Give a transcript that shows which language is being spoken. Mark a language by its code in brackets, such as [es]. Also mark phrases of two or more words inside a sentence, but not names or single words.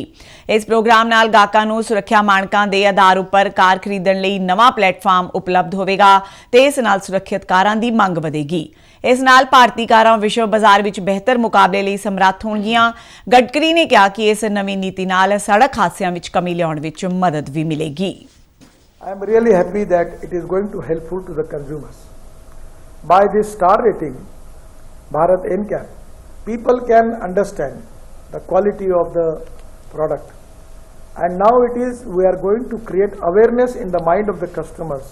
[pa] ਇਸ ਪ੍ਰੋਗਰਾਮ ਨਾਲ ਗਾਹਕਾਂ ਨੂੰ ਸੁਰੱਖਿਆ ਮਾਨਕਾਂ ਕੇ ਆਧਾਰ ਪਰ ਕਾਰ ਖਰੀਦਣ ਲਈ ਨਵਾਂ ਪਲੇਟਫਾਰਮ ਉਪਲਬਧ ਹੋਵੇਗਾ ਤੇ ਇਸ ਨਾਲ ਸੁਰੱਖਿਅਤ ਕਾਰਾਂ ਦੀ ਮੰਗ ਵਧੇਗੀ। ਇਸ ਨਾਲ ਭਾਰਤੀ ਕਾਰਾਂ ਵਿਸ਼ਵ ਬਾਜ਼ਾਰ ਵਿਚ ਬਿਹਤਰ ਮੁਕਾਬਲੇ ਲਈ ਸਮਰੱਥ ਹੋਣਗੀਆਂ। ਗਡਕਰੀ ਨੇ ਕਿਹਾ ਕਿ ਇਸ ਨਵੀਂ ਨੀਤੀ ਨਾਲ ਸੜਕ ਹਾਦਸਿਆਂ ਵਿਚ ਕਮੀ ਲਿਆਉਣ ਵਿਚ ਮਦਦ ਭੀ ਮਿਲੇਗੀ। [en] I am really happy that it is going to helpful to the consumers. By this star rating, Bharat NCAP, people can understand the quality of the product. And now we are going to create awareness in the mind of the customers.